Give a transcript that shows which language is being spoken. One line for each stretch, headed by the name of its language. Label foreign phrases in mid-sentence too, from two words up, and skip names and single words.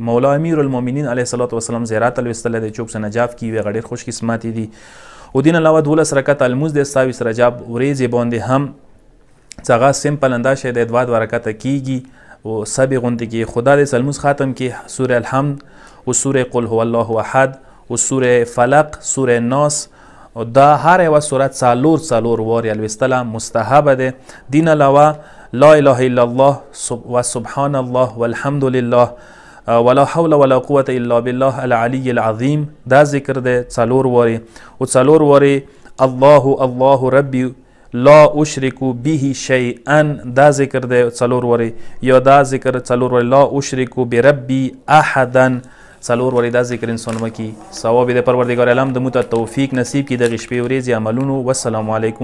Pashto: مولا
Arabic: امیر المؤمنین علیه الصلاة والسلام
Pashto: زیارت الوستله دی، څوک چې نجاف کیږي هغه ډېر خوش قسمتي دي. او دین علاوه 12 رکعت المونځ دی 27 رجب ورځې باندې هم، چې هغه سمپل انداز شی دی، 2 رکعته کیږي او سبې غوندې کې. خدا دې المونځ ختم کې سوره الحمد و سوره قل هو الله احد و سوره فلق، سوره ناس، او دا هر یوه سورت څلور وارې الوستله مستحبه ده.
Arabic: دین علاوه لا اله الا الله و سبحان الله والحمد لله ولا حول ولا قوة الا بالله العلی العظیم،
Pashto: دا ذکر ده 4 وارې. او 4 وارې
Arabic: الله ربی لا اشرک به شیئا،
Pashto: دا ذکر ده 4 وارې. یا دا ذکر 4 وارې
Arabic: لا اشرک بربی احدا،
Pashto: 4 وارې دا ذکر انسان وکړي. ثواب د پروردګار عالم د موږ ته توفیق نصیب کړي دغې شپې ورځې عملونو.